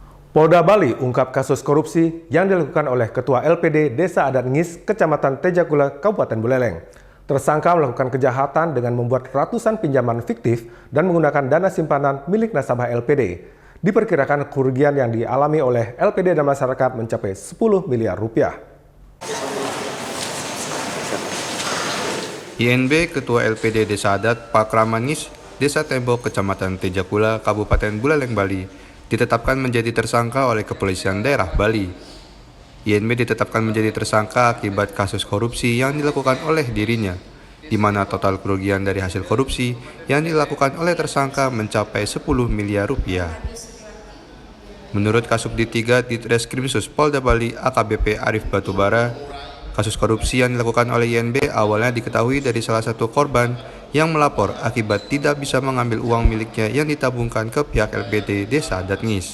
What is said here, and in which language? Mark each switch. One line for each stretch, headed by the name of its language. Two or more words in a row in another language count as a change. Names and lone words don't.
Indonesian: Polda Bali ungkap kasus korupsi yang dilakukan oleh Ketua LPD Desa Adat Ngis, Kecamatan Tejakula, Kabupaten Buleleng. Tersangka melakukan kejahatan dengan membuat ratusan pinjaman fiktif dan menggunakan dana simpanan milik nasabah LPD. Diperkirakan kerugian yang dialami oleh LPD dan masyarakat mencapai 10 miliar rupiah. INB Ketua LPD Desa Adat Pak Ramangis, Desa Tembok, Kecamatan Tejakula, Kabupaten Buleleng, Bali, ditetapkan menjadi tersangka oleh Kepolisian Daerah Bali. INB ditetapkan menjadi tersangka akibat kasus korupsi yang dilakukan oleh dirinya, di mana total kerugian dari hasil korupsi yang dilakukan oleh tersangka mencapai 10 miliar rupiah. Menurut Kasubdit 3 Ditreskrimsus Polda Bali AKBP Arif Batubara, kasus korupsi yang dilakukan oleh INB awalnya diketahui dari salah satu korban yang melapor akibat tidak bisa mengambil uang miliknya yang ditabungkan ke pihak LPD Desa Adat Ngis.